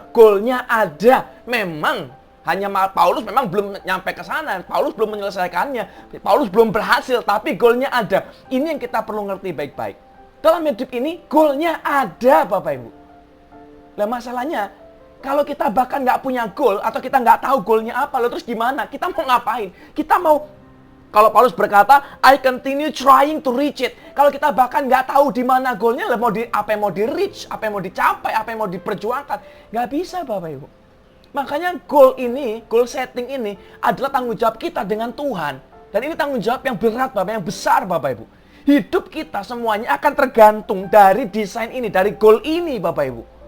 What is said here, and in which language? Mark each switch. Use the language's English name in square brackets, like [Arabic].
[Indonesian] Goalnya ada. Memang hanya Paulus memang belum nyampe ke sana. Paulus belum menyelesaikannya. Paulus belum berhasil, tapi goalnya ada. Ini yang kita perlu ngerti baik-baik. Dalam hidup ini, goalnya ada Bapak Ibu. Nah masalahnya, kalau kita bahkan nggak punya goal, atau kita nggak tahu goalnya apa, lalu terus gimana? Kita mau ngapain? Kita mau, kalau Paulus berkata, [English] I continue trying to reach it. [Indonesian] Kalau kita bahkan nggak tahu di mana goalnya, apa yang mau di reach, apa yang mau dicapai, apa yang mau diperjuangkan. Nggak bisa Bapak Ibu. Makanya goal ini, goal setting ini adalah tanggung jawab kita dengan Tuhan. Dan ini tanggung jawab yang berat Bapak, yang besar Bapak Ibu. Hidup kita semuanya akan tergantung dari desain ini, dari goal ini Bapak Ibu.